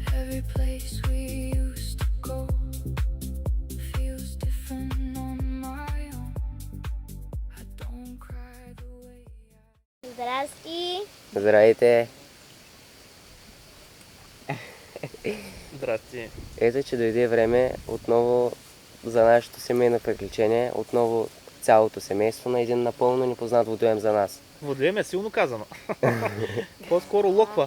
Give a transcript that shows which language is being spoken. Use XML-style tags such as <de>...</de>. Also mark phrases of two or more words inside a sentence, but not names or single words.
<en>Every place we used to go feels different on my own. I don't cry the way I</en> <bg>Здрасти! Здравейте! Здрасти. Ето, че дойде време отново за нашето семейно приключение. Отново цялото семейство на един напълно непознат водоем за нас. Водоем е силно казано. По-скоро локва.</bg>